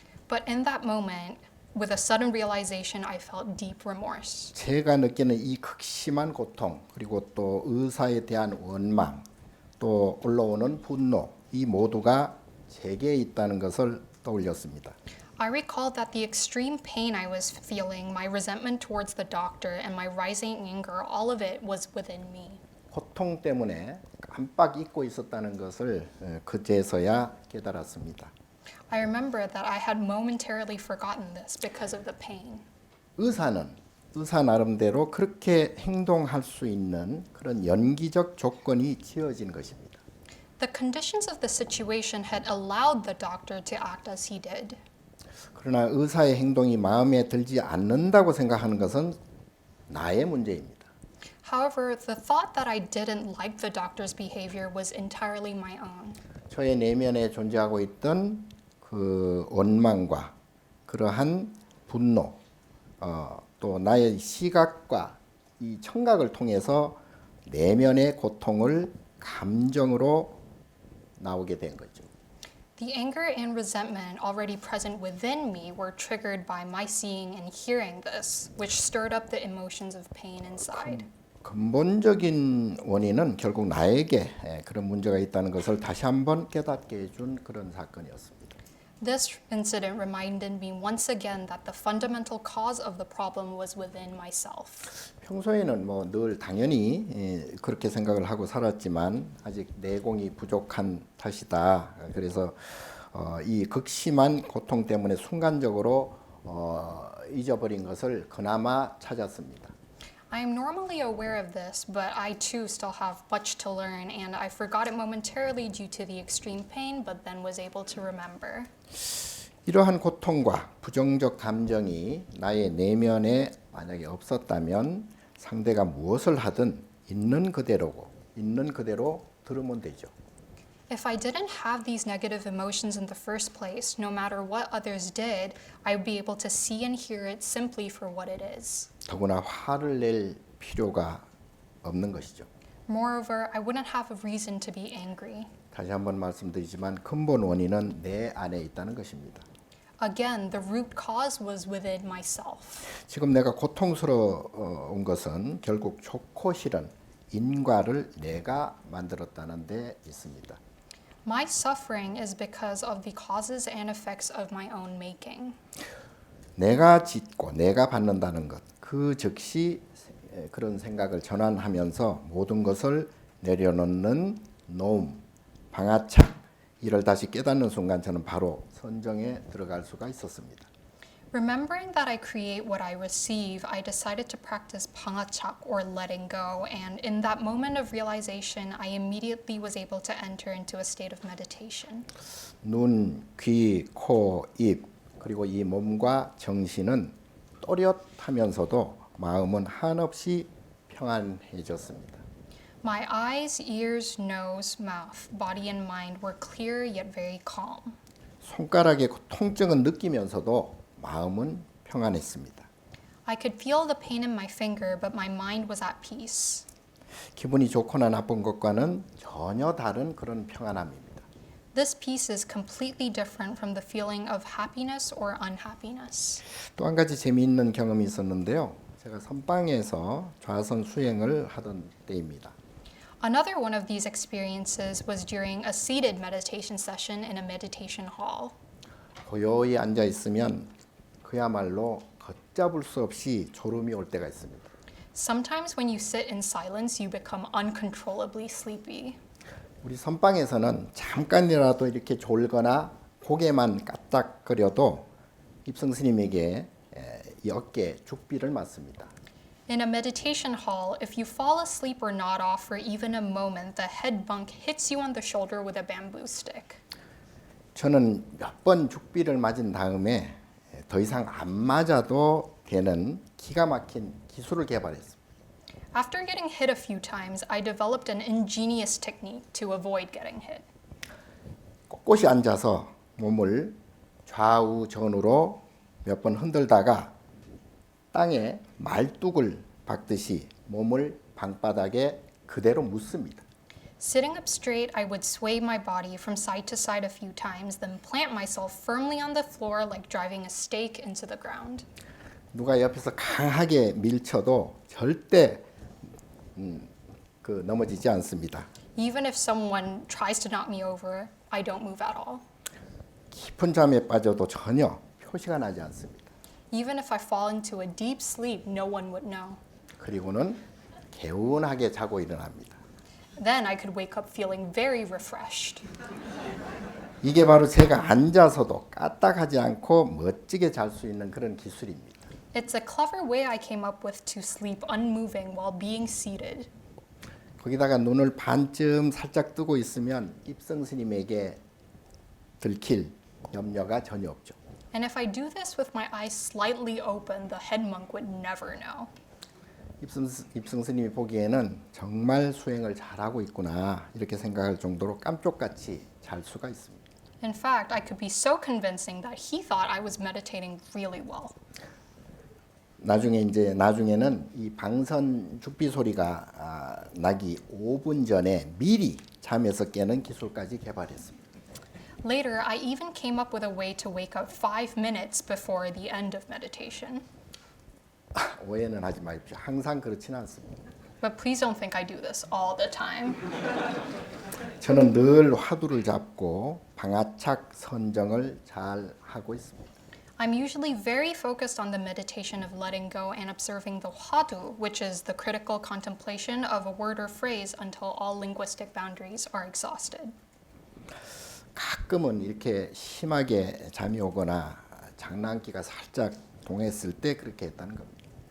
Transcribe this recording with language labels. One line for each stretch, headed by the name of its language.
English: But in that moment, with a sudden realization, I felt deep remorse.
Korean: 제가 느끼는 이 극심한 고통 그리고 또 의사에 대한 원망 또 올라오는 분노 이 모두가 제게 있다는 것을 떠올렸습니다.
English: I recalled that the extreme pain I was feeling, my resentment towards the doctor, and my rising anger, all of it was within me.
Korean: 고통 때문에 깜빡 잊고 있었다는 것을 그제서야 깨달았습니다.
English: I remember that I had momentarily forgotten this because of the pain.
Korean: 의사 나름대로 그렇게 행동할 수 있는 그런 연기적 조건이 지어진 것입니다.
English: The conditions of the situation had allowed the doctor to act as he did.
Korean: 그러나 의사의 행동이 마음에 들지 않는다고 생각하는 것은 나의 문제입니다.
English: However, the thought that I didn't like the doctor's behavior was entirely my own.
Korean: 저의 내면에 존재하고 있던 그 원망과 그러한 분노, 또 나의 시각과 이 청각을 통해서 내면의 고통을 감정으로 나오게 된 거죠.
English: The anger and resentment already present within me were triggered by my seeing and hearing this, which stirred up the emotions of pain inside.
Korean: 근본적인 원인은 결국 나에게 그런 문제가 있다는 것을 다시 한번 깨닫게 해준 그런 사건이었습니다.
English: This incident reminded me once again that the fundamental cause of the problem was within myself.
Korean: 평소에는 뭐 늘 당연히 그렇게 생각을 하고 살았지만 아직 내공이 부족한 탓이다. 그래서 이 극심한 고통 때문에 순간적으로 잊어버린 것을 그나마 찾았습니다.
English: I am normally aware of this, but I too still have much to learn, and I forgot it momentarily due to the extreme pain, but then was able to remember.
Korean: 이러한 고통과 부정적 감정이 나의 내면에 만약에 없었다면 상대가 무엇을 하든 있는 그대로 들으면 되죠.
English: If I didn't have these negative emotions in the first place, no matter what others did, I would be able to see and hear it simply for what it is.
Korean: 더구나 화를 낼 필요가 없는 것이죠.
English: Moreover, I wouldn't have a reason to be angry.
Korean: 다시 한번 말씀드리지만 근본 원인은 내 안에 있다는 것입니다.
English: Again, the root cause was within myself.
Korean: 지금 내가 고통스러운 것은 결국 좋고 싫은 인과를 내가 만들었다는 데 있습니다.
English: My suffering is because of the causes and effects of my own making.
Korean: 내가 짓고 내가 받는다는 것, 그 즉시 그런 생각을 전환하면서 모든 것을 내려놓는 노움, 방아착, 이를 다시 깨닫는 순간 저는 바로 선정에 들어갈 수가 있었습니다.
English: Remembering that I create what I receive, I decided to practice pangachak or letting go, and in that moment of realization, I immediately was able to enter into a state of meditation.
Korean: 눈, 귀, 코, 입 그리고 이 몸과 정신은 또렷하면서도 마음은 한없이 평안해졌습니다.
English: My eyes, ears, nose, mouth, body, and mind were clear yet very calm.
Korean: 손가락의 통증은 느끼면서도 마음은 평안했습니다.
English: I could feel the pain in my finger, but my mind was at peace.
Korean: 기분이 좋거나 나쁜 것과는 전혀 다른 그런 평안함입니다.
English: This peace is completely different from the feeling of happiness or unhappiness.
Korean: 또 한 가지 재미있는 경험이 있었는데요. 제가 선방에서 좌선 수행을 하던 때입니다.
English: Another one of these experiences was during a seated meditation session in a meditation hall.
Korean: 고요히 앉아 있으면 그야말로 걷잡을 수 없이 졸음이 올 때가 있습니다.
English: Sometimes when you sit in silence, you become uncontrollably sleepy.
Korean: 우리 선방에서는 잠깐이라도 이렇게 졸거나 고개만 까딱거려도 입성 스님에게 이 어깨 죽비를 맞습니다.
English: In a meditation hall, if you fall asleep or nod off for even a moment, the head bunk hits you on the shoulder with a bamboo stick.
Korean: 저는 몇 번 죽비를 맞은 다음에 더 이상 안 맞아도 되는 기가 막힌 기술을 개발했습니다.
English: After getting hit a few times, I developed an ingenious technique to avoid getting hit.
Korean: 꼿꼿이 앉아서 몸을 좌우전으로 몇 번 흔들다가 땅에 말뚝을 박듯이 몸을 방바닥에 그대로 묻습니다.
English: Sitting up straight, I would sway my body from side to side a few times, then plant myself firmly on the floor like driving a stake into the ground.
Korean: 누가 옆에서 강하게 밀쳐도 절대 넘어지지 않습니다.
English: Even if someone tries to knock me over, I don't move at all.
Korean: 깊은 잠에 빠져도 전혀 표시가 나지 않습니다.
English: Even if I fall into a deep sleep, no one would know.
Korean: 그리고는 개운하게 자고 일어납니다.
English: Then I could wake up feeling very refreshed.
Korean: 이게 바로 제가 앉아서도 까딱하지 않고 멋지게 잘 수 있는 그런 기술입니다.
English: It's a clever way I came up with to sleep unmoving while being seated.
Korean: 거기다가 눈을 반쯤 살짝 뜨고 있으면 입성 스님에게 들킬 염려가 전혀 없죠.
English: And if I do this with my eyes slightly open, the head monk would never know.
Korean: 입성 스님이 보기에는 정말 수행을 잘하고 있구나 이렇게 생각할 정도로 깜쪽같이 잘 수가 있습니다.
English: In fact, I could be so convincing that he thought I was meditating really well.
Korean: 나중에는 이 방선 죽비 소리가 나기 5분 전에 미리 잠에서 깨는 기술까지 개발했습니다.
English: Later, I even came up with a way to wake up 5 minutes before the end of meditation.
Korean: 오해는 하지 마십시오. 항상 그렇지는 않습니다.
English: But please don't think I do this all the time.
Korean: 저는 늘 화두를 잡고 방아착 선정을 잘 하고 있습니다.
English: I'm usually very focused on the meditation of letting go and observing the hwadu, which is the critical contemplation of a word or phrase until all linguistic boundaries are exhausted.
Korean: 가끔은 이렇게 심하게 잠이 오거나 장난기가 살짝 동했을 때 그렇게 했다는 겁니다.